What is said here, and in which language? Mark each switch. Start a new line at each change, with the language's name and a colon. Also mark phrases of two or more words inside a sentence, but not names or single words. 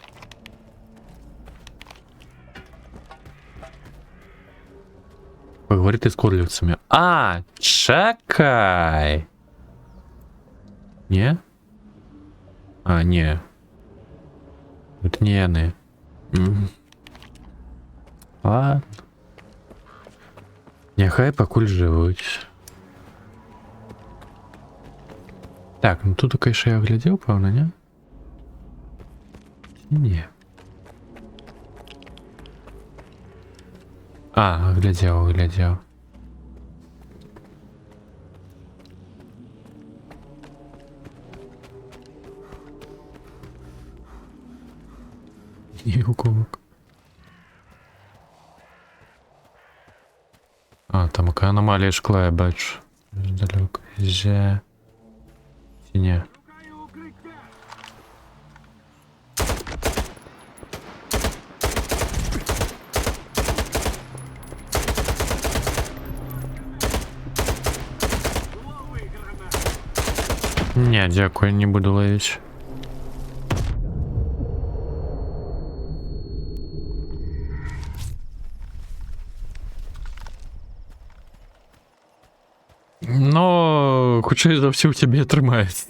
Ukrainian: Поговорити з корлівцями. А, чекай. Ні? А, ні. Це не вони. Ладно.
Belarusian: Няхай пакуль жывуць. Так, ну тут, конечно, я глядзеў, пэўна, не? Не. А, глядзеў. І уколок. А, там якая аномалія шкла, я бачу.
Ukrainian: Далеко. Ці ні? Ні, дякую, не буду ловити.
Belarusian: Но хутчэй за ўсё ў цябе атрымаецца.